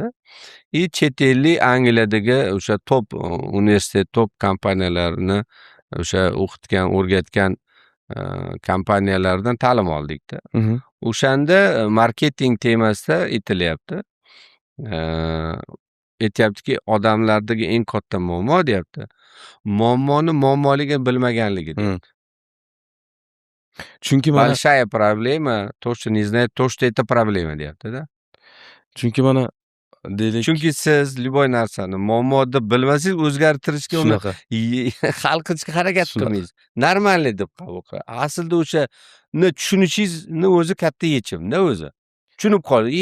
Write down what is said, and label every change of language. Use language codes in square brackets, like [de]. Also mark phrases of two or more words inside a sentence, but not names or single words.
[uz] Chet ellik Angliyadagi o'sha top universitet, top kompaniyalarni o'sha o'qitgan, o'rgatgan kompaniyalardan ta'lim oldikda. O'shanda marketing temasida aytilyapti. Aytyaptiki, odamlardagi eng katta muammo deyapti. Muammoni muammoligini bilmaganligi deyapti. Chunki mana [ru] Большая проблема, то, что не знает, то, что это проблема deyapti-da. [uz] Chunki mana deylik. Chunki siz любой narsani muammo deb bilmasangiz o'zgartirishga, uni hal qilishga harakat qilmaysiz. Normalniy deb qabul qilasiz. Aslida o'shani tushunishingizni o'zi katta yechimda o'zi. Tushunib qoldi.